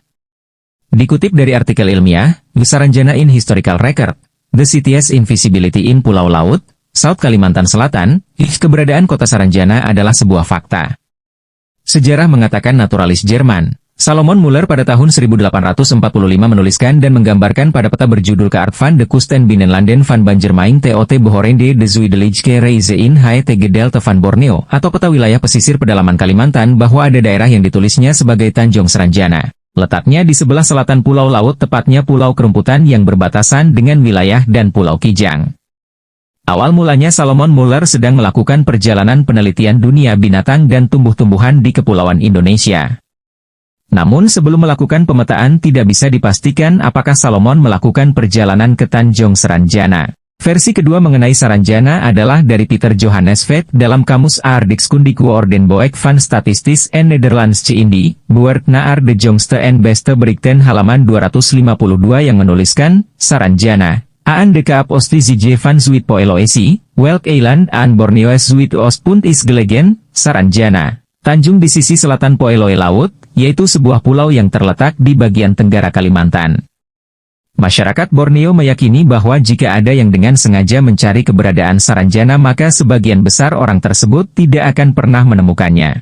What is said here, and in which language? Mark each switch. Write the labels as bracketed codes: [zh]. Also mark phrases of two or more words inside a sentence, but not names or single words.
[id] Dikutip dari artikel ilmiah, Saranjana in Historical Record, The City's Invisibility in Pulau Laut, South Kalimantan Selatan, keberadaan kota Saranjana adalah sebuah fakta. Sejarah mengatakan naturalis Jerman, Salomon Muller pada tahun 1845 menuliskan dan menggambarkan pada peta berjudul Kaart van de Kust en Binnenlanden van Banjarmaing tot Behorende de Zuidelijke Reise in het Gedeelte van Borneo, atau peta wilayah pesisir pedalaman Kalimantan bahwa ada daerah yang ditulisnya sebagai Tanjung Saranjana. Letaknya di sebelah selatan Pulau Laut, tepatnya Pulau Kerumputan yang berbatasan dengan wilayah dan Pulau Kijang. Awal mulanya Salomon Muller sedang melakukan perjalanan penelitian dunia binatang dan tumbuh-tumbuhan di Kepulauan Indonesia. Namun sebelum melakukan pemetaan tidak bisa dipastikan apakah Salomon melakukan perjalanan ke Tanjung Saranjana. Versi kedua mengenai Saranjana adalah dari Peter Johannes Vet dalam Kamus Aardrijkskundige Ordenboek van Statistis en Nederlandsche Indie, Boert naar de jongste en beste berichten halaman 252 yang menuliskan, Saranjana, [nl] aan de Kaap Oostizije van Zuid-Poeloesi, welk eiland aan Borneo Zuid-Oostpunt is gelegen, [id] Saranjana, Tanjung di sisi selatan Poeloe Laut, yaitu sebuah pulau yang terletak di bagian tenggara Kalimantan. Masyarakat Borneo meyakini bahwa jika ada yang dengan sengaja mencari keberadaan Saranjana maka sebagian besar orang tersebut tidak akan pernah menemukannya.